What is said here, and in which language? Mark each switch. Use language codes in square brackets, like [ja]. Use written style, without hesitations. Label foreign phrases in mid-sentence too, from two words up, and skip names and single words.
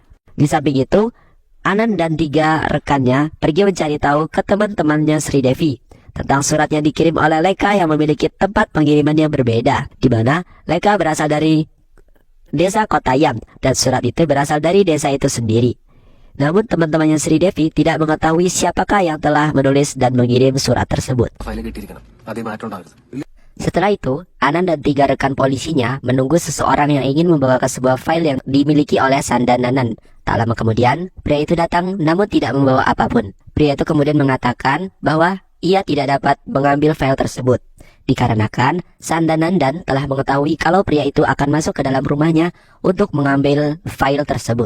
[id] Di samping itu, Anan dan 3 rekannya pergi mencari tahu ke teman-temannya Sri Devi tentang surat yang dikirim oleh Leka yang memiliki tempat pengiriman yang berbeda, di mana Leka berasal dari desa Kottayam dan surat itu berasal dari desa itu sendiri. Namun teman-temannya Sri Devi tidak mengetahui siapakah yang telah menulis dan mengirim surat tersebut. [ml] ഫയൽ കിട്ടിയിരിക്കണം അതേ മാറ്റം ഉണ്ടാകരുത്. [id] Setelah itu, Anan dan 3 rekan polisinya menunggu seseorang yang ingin membawa ke sebuah file yang dimiliki oleh Sandananan. Tak lama kemudian, pria itu datang namun tidak membawa apapun. Pria itu kemudian mengatakan bahwa ia tidak dapat mengambil file tersebut, dikarenakan Sandanandan telah mengetahui kalau pria itu akan masuk ke dalam rumahnya untuk mengambil file tersebut.